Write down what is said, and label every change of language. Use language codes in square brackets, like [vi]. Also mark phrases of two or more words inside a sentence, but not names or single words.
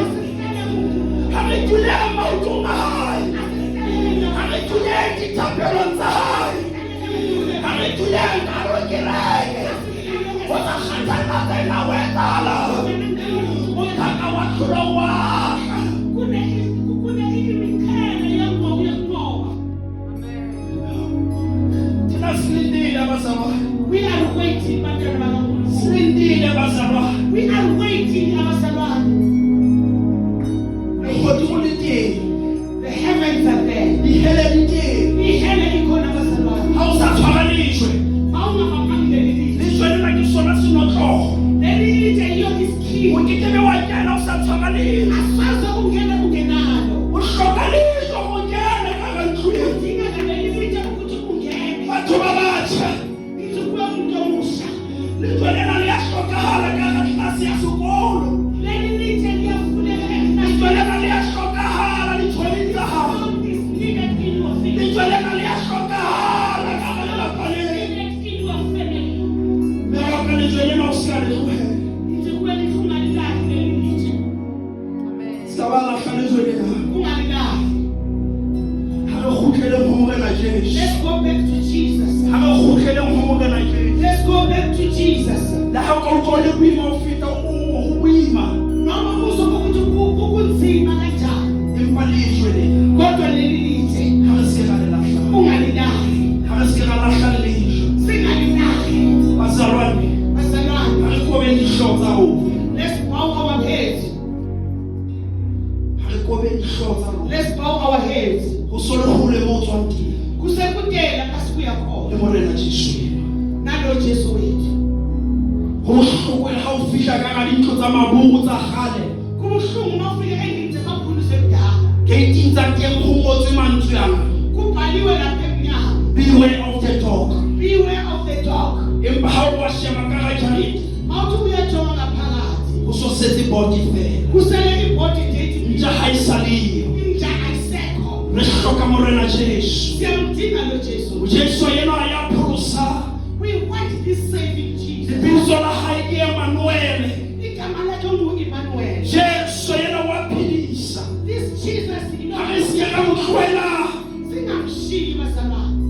[st] Ha re tulee maotong a hae. Ha re tulee dithapelong tsa hae. Ha re tulee karo kereke. O tla kgathala tsena o etala. O thaka wa tlholo wa ka. [zu] Thina silindile abazalwane. [en] We are waiting, [zu] Silindile abazalwane. [en] we are waiting, [zu] abazalwane. [st] Legodimo le teng. [en] The heavens are there. [st] Dihele di teng. [zu] Ihele ikhona abazalwane. [st] Ha o sa tshwara lejwe. [zu] Awungaphamile leli. [st] Lejwe lena ke sona senotlolo. [zu] Leli litshe yiyo isikhiwo. [st] O kekebe wa kena o sa tshwara lejwe. [zu] Asaze ungena ungenalo. [st] O hloka lejwe go kena ka ga ntlong. [zu] Udingeka leli litshe ukuthi ungene. [st] Batho ba batjha. [zu] Lithi kuba umuntu omusha. [st] Lejwe lena le a hlokahala ka ga tlase ya sekolo. [zu] Leli litshe liyafuneka [st] Lejwe [zu] eklasini. [st] lena le a hlokahala ditshwaneng tsa gago. [en] All this needed in your family. [st] Lejwe lena le a hlokahala ka ga lelapa lena. [en] Needed in your family. [st] Mme wa ka lejwe lena o se a le tlogela. [zu] Lithi kuba lithi ungalilahi leli litshe. [st] Ska ba lahla lejwe lena. [zu] Ungalilahi. [st] Ha re kgutleleng ho Morena Jesu. [en] Let's go back to Jesus. [st] Ha re kgutleleng ho Morena Jesu. [en] Let's go back to Jesus. [st] Le ha o ka utlwa le boima ho feta ho boima. [zu] Noma kuzokuthi kunzima kanjani. [st] Empa lejwe lena. [zu] Kodwa leli litshe [st] Ha re se ra le lahla. [zu] ungalilahi. [st] Ha re se ra lahla lejwe. [zu] Singalilahi. Bazalwane, Bazalwane, [st] ha re kobeng dihlooho tsa rona. [en] let's bow our heads. [st] Ha re kobeng dihlooho tsa rona. [en] Let's bow our heads. [st] Ho so le hole mo o tswang teng. [zu] Kusekudela kasibuya [st] Le [zu] khona. [st] Morena Jesu ena. [zu] Nalo Jesu wethu. [st] Ho bohloko ha o fihla ka ga dintlo tsa maburu tsa kgale. [zu] Kubuhlungu mawufika endlini zamakhulu sekudala. [st] Gate-ing tsa teng ho ngotswe mantswe ana. [zu] Kubhaliwe lapha emnyango. [en] Beware of the dog. Beware of the dog. [st] Empa ha o wa sheba ka ga jarete. [zu] Mawuthi uyajonga ngaphakathi. [st] Ho so setse body fela. [zu] Kusele ibhodi date. [st] Ntja ha e sa leyo. [zu] Inja ayisekho. [st] Re hloka Morena Jesu. [zu] Siyamdinga lo Jesu. [st] Jesu yena ya pholosa. [en] We want this saving Jesus. [st] Lebitso la hae ke Emmanuel. [zu] Igama lakhe ngu-Emmanuel. [st] Jesu yena wa phedisa. [en] This Jesus, you [st] Ha [en] know, [st] re se ka mo tlohela. [zu] singamshiyi bazalwane.